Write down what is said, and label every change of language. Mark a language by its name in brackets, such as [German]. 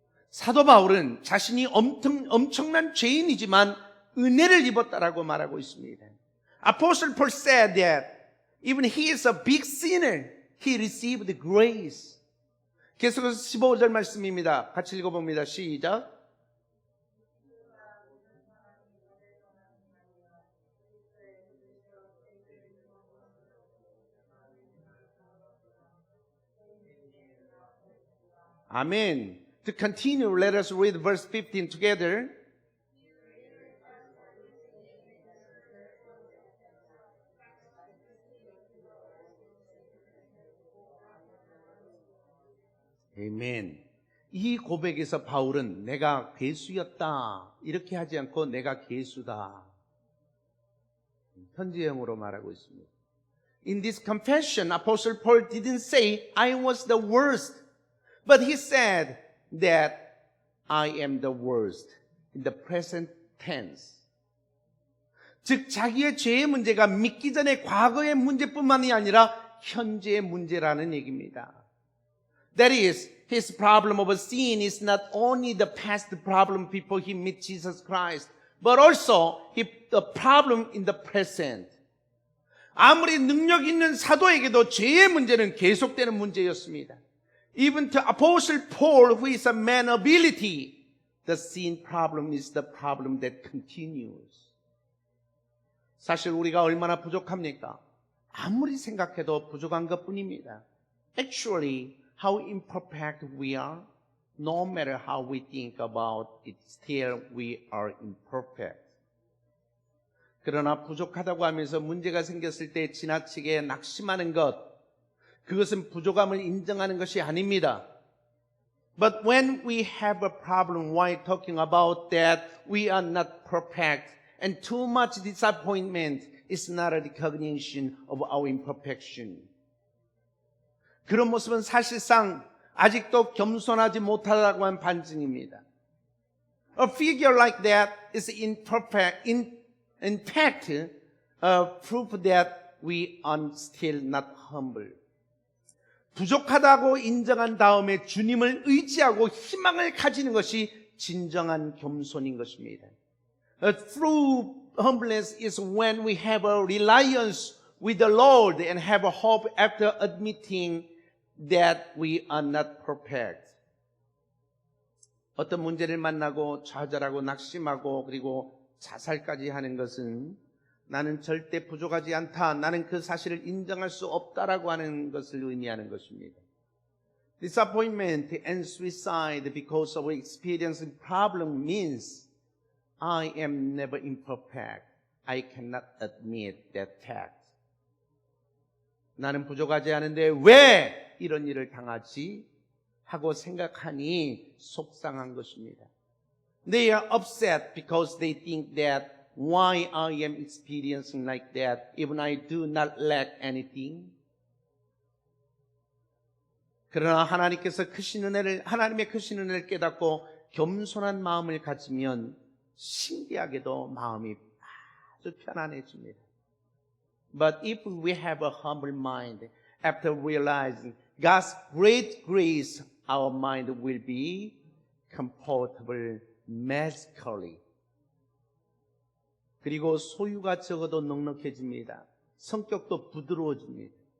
[Korean] 사도 바울은 자신이 엄청난 죄인이지만 은혜를 입었다라고 말하고 있습니다. [English] Apostle Paul said that even he is a big sinner, he received grace. [Korean] 계속해서 15절 말씀입니다. 같이 읽어봅니다. 시작. [English] Amen. To continue, let us read verse 15 together. [Korean] 아멘. 이 고백에서 바울은 내가 괴수였다 이렇게 하지 않고 내가 괴수다 현재형으로 말하고 있습니다. [English] In this confession, Apostle Paul didn't say I was the worst, but he said that I am the worst in the present tense. [Korean] 즉 자기의 죄의 문제가 믿기 전에 과거의 문제뿐만이 아니라 현재의 문제라는 얘기입니다. [English] That is, his problem of sin is not only the past problem before he met Jesus Christ, but also the problem in the present. [Korean] 아무리 능력 있는 사도에게도 죄의 문제는 계속되는 문제였습니다. [English] Even to Apostle Paul, who is a man of ability, the sin problem is the problem that continues. [Korean] 사실 우리가 얼마나 부족합니까? 아무리 생각해도 부족한 것뿐입니다. [English] Actually, how imperfect we are, no matter how we think about it, still we are imperfect. [Korean] 그러나 부족하다고 하면서 문제가 생겼을 때 지나치게 낙심하는 것, 그것은 부족함을 인정하는 것이 아닙니다. [English] But when we have a problem while talking about that we are not perfect and too much disappointment is not a recognition of our imperfection. [Korean] 그런 모습은 사실상 아직도 겸손하지 못하다고 한 반증입니다. [English] A figure like that is imperfect, in fact, proof that we are still not humble. [Korean] 부족하다고 인정한 다음에 주님을 의지하고 희망을 가지는 것이 진정한 겸손인 것입니다. [English] True humbleness is when we have a reliance with the Lord and have a hope after admitting that we are not perfect. [Korean] 어떤 문제를 만나고 좌절하고 낙심하고 그리고 자살까지 하는 것은 나는 절대 부족하지 않다, 나는 그 사실을 인정할 수 없다라고 하는 것을 의미하는 것입니다. [English] Disappointment and suicide because of experiencing problem means I am never imperfect. I cannot admit that fact. [Korean] 나는 부족하지 않은데 왜 이런 일을 당하지? 하고 생각하니 속상한 것입니다. [English] They are upset because they think that why I am experiencing like that even I do not lack anything. [Korean] 그러나 하나님의 크신 은혜를 깨닫고 겸손한 마음을 가지면 신기하게도 마음이 아주 편안해집니다. [English] But if we have a humble mind, after realizing God's great grace, our mind will be comfortable magically. [Korean] 그리고 소유가 적어도 넉넉해집니다. 성격도 부드러워집니다.